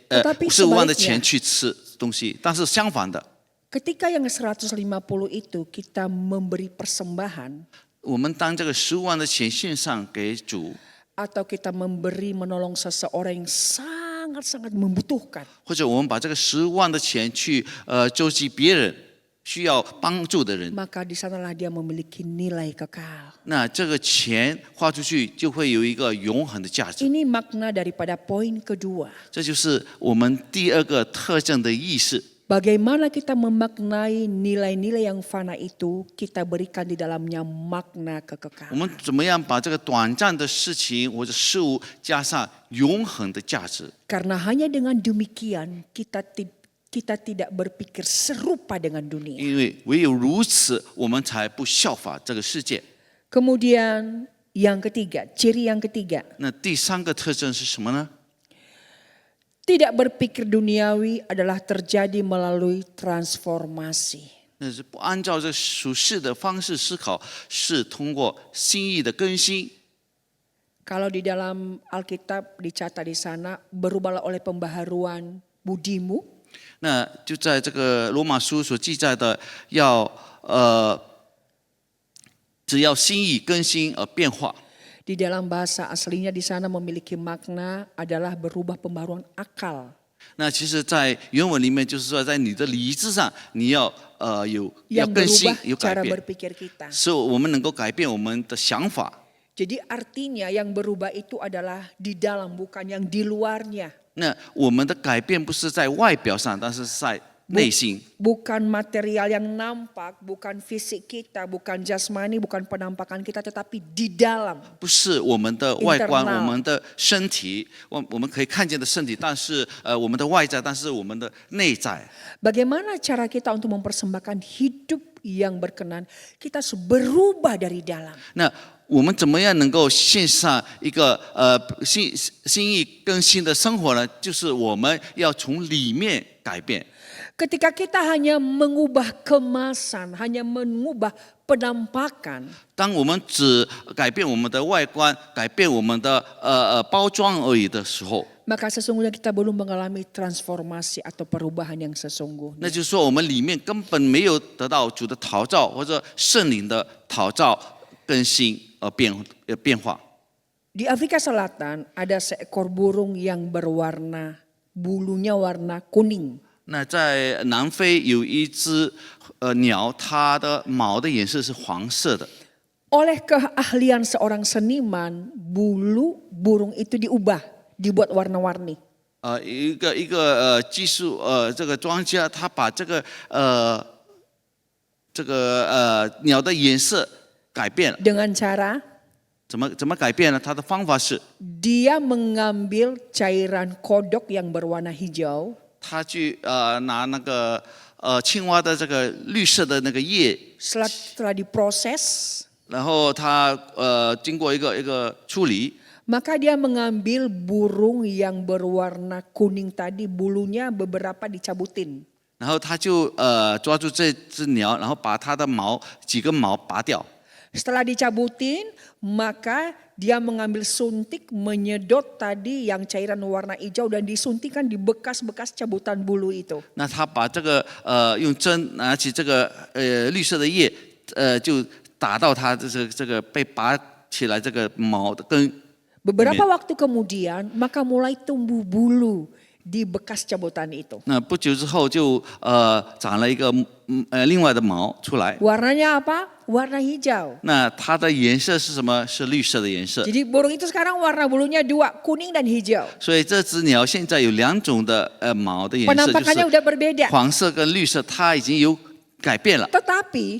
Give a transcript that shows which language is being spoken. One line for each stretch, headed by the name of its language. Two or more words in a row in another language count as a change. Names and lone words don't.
Indonesian: ，Tetapi
Chinese: 15万的
Indonesian: sebaliknya
Chinese: 钱去吃东西，但是相反的，
Indonesian: Ketika yang 150 itu kita memberi persembahan
Chinese: 我们当这个15万的钱献上给主，
Indonesian: atau kita memberi menolong seseorang yang sangat-sangat membutuhkan,
Chinese: 或者我们把这个15万的钱去周济别人需要帮助的人，
Indonesian: maka di sanalah dia memiliki nilai kekal.
Chinese: 那这个钱花出去就会有一个永恒的价值。
Indonesian: Ini makna daripada poin kedua.
Chinese: 这就是我们第二个特征的意思。
Indonesian: Bagaimana kita memaknai nilai-nilai yang fana itu, kita berikan di dalamnya makna
Chinese: 我
Indonesian: kekekalan.
Chinese: 们怎么样把这个短暂的事情或者事物加上永恒的价值？
Indonesian: Karena hanya dengan demikian kita tidak berpikir serupa dengan dunia.
Chinese: 因为唯有如此，我们才不效法这个世界。
Indonesian: Kemudian yang ketiga, ciri yang ketiga,
Chinese: 那第三个特征是什么呢？
Indonesian: tidak berpikir duniawi adalah terjadi melalui transformasi.
Chinese: 那是不按照这属世的方式思考，是通过心意的更新。
Indonesian: Kalau di dalam Alkitab dicatat di sana, berubahlah oleh pembaharuan budimu.
Chinese: 那就在这个罗马书所记载的，只要心意更新而变化。
Indonesian: Di dalam bahasa aslinya di sana memiliki makna adalah berubah pembaharuan akal.
Chinese: 那其实，在原文里面就是说，在你的理智上，你要要
Indonesian: Yang
Chinese: 更新
Indonesian: berubah
Chinese: 有改
Indonesian: cara
Chinese: 变，
Indonesian: berpikir kita.
Chinese: 使我们能够改变我们的想法。
Indonesian: Jadi artinya yang berubah itu adalah di dalam, bukan yang di luarnya.
Chinese: 那我们的改变不是在外表上，但是在内心。
Indonesian: Bukan material yang nampak, bukan fisik kita, bukan jasmani, bukan penampakan kita, tetapi di dalam.
Chinese: 不是我们的外观，
Indonesian: Internal
Chinese: 我们的身体，我们可以看见的身体，但是我们的外在，但是我们的内在。
Indonesian: Bagaimana cara kita untuk mempersembahkan hidup yang berkenan? Kita harus berubah dari dalam.
Chinese: 那我们怎么样能够献上一个心意更新的生活呢？就是我们要从里面改变。
Indonesian: Ketika kita hanya mengubah kemasan, hanya mengubah penampakan,
Chinese: 当我们只改变我们的外观，改变我们的包装而已的时候，
Indonesian: maka sesungguhnya kita belum mengalami transformasi atau perubahan yang sesungguhnya.
Chinese: 那就是说我们里面根本没有得到主的陶造或者圣灵的陶造更新变化。
Indonesian: Di Afrika Selatan ada seekor burung yang berwarna, bulunya warna kuning.
Chinese: 那在南非有一只鸟，它的毛的颜色是黄色的。
Indonesian: Oleh keahlian seorang seniman, bulu burung itu diubah, dibuat warna-warni.
Chinese: 一个技术这个专家，他把这个鸟的颜色改变了。
Indonesian: Dengan cara
Chinese: 怎么改变呢？他的方法是，
Indonesian: dia mengambil cairan kodok yang berwarna hijau,
Chinese: 他去拿那个青蛙的这个绿色的那个叶，
Indonesian: setelah diproses,
Chinese: 然后他经过一个处理，
Indonesian: maka dia mengambil burung yang berwarna kuning tadi, bulunya beberapa dicabutin.
Chinese: 然后他就抓住这只鸟，然后把它的几根毛拔掉。
Indonesian: Setelah dicabutin, maka dia mengambil suntik, menyedot tadi yang cairan warna hijau dan disuntikkan di bekas-bekas cabutan bulu itu.
Chinese: 那他把这个用针拿起这个绿色的叶，就打到它的这个被拔起来这个毛的根。
Indonesian: Beberapa waktu kemudian, maka mulai tumbuh bulu di bekas cabutan itu.
Chinese: 那不久之后就长了一个另外的毛出来。
Indonesian: Warnanya apa? Warna hijau.
Chinese: 那它的颜色是什么？是绿色的颜色。
Indonesian: Jadi burung itu sekarang warna bulunya dua, kuning dan hijau.
Chinese: 所以这只鸟现在有两种的毛的颜色，
Indonesian: Penampakannya
Chinese: 就是
Indonesian: udah berbeda.
Chinese: 黄色跟绿色，它已经有改变了。
Indonesian: Tetapi